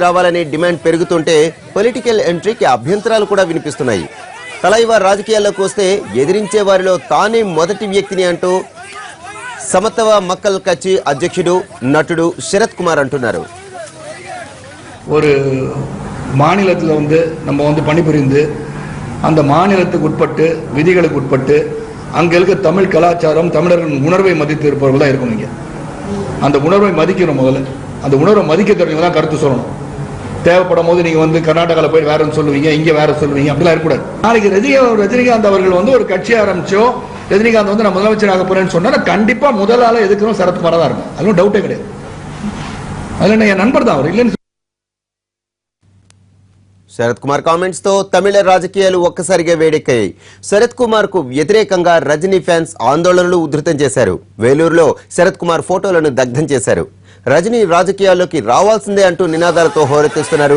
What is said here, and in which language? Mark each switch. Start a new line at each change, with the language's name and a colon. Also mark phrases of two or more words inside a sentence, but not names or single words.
Telugu: రావాలనే డిమాండ్ పెరుగుతుంటే పొలిటికల్ ఎంట్రీకి అభ్యంతరాలు కూడా వినిపిస్తున్నాయి. తలైవా రాజకీయాల్లోకి వస్తే ఎదిరించే వారిలో తానే మొదటి వ్యక్తిని అంటూ సమత్వ மக்கள் கட்சி అధ్యక్షుడు నటుడు శరత్ కుమార్ అంటున్నారు.
Tamil: ஒரு மாநிலத்தில் நம்ம பணிபுரிந்து அந்த மாநிலத்துக்கு உட்பட்டு விதிகளுக்கு உட்பட்டு அங்கே இருக்க தமிழ் கலாச்சாரம் தமிழர்களின் உணர்வை மதித்து இருப்பவர்கள் தான் இருக்கணும். இங்கே அந்த உணர்வை மதிக்கணும். முதல்ல அந்த உணர்வை மதிக்க தெரிஞ்சவங்க தான் கருத்து சொல்லணும். தேவைப்படும் போது நீங்கள் கர்நாடகாவில் போய் வேற சொல்லுவீங்க, இங்கே வேற சொல்லுவீங்க, அப்படிலாம் இருக்கக்கூடாது. நாளைக்கு ரஜினிகாந்த் அவர்கள் ஒரு கட்சி ஆரம்பிச்சோ ரஜினிகாந்த் நான் முதலமைச்சர் ஆக போறேன்னு சொன்னா கண்டிப்பா முதல் ஆள எதுக்கணும் சரத்குமார் தான் இருக்கும். அதுவும் டவுட்டே கிடையாது. அதுல என் நண்பர் தான் அவர் இல்லைன்னு.
Telugu: శరత్ కుమార్ కామెంట్స్ తో తమిళ రాజకీయాలు ఒక్కసారిగా వేడెక్కాయి. శరత్ కుమార్ కు వ్యతిరేకంగా రజనీ ఫ్యాన్స్ ఆందోళనలు ఉధృతం చేశారు. వేలూరులో శరత్ కుమార్ ఫోటోలను దగ్ధం చేశారు. రజనీ రాజకీయాల్లోకి రావాల్సిందే అంటూ నినాదాలతో హోరెత్తిస్తున్నారు.